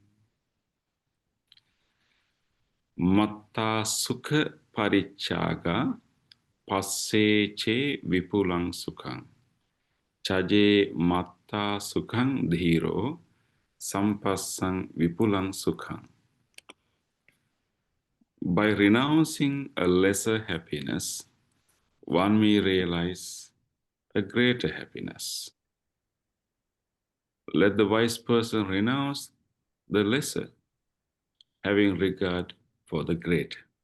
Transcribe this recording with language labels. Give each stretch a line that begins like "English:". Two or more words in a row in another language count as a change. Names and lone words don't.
Pali: Mattā sukha pariccāga passeca vipulang sukhang caje mattā sukhang dhīro sampassang vipulang sukhang.
English: By renouncing a lesser happiness, one may realize a greater happiness. Let the wise person renounce the lesser, having regard for the great.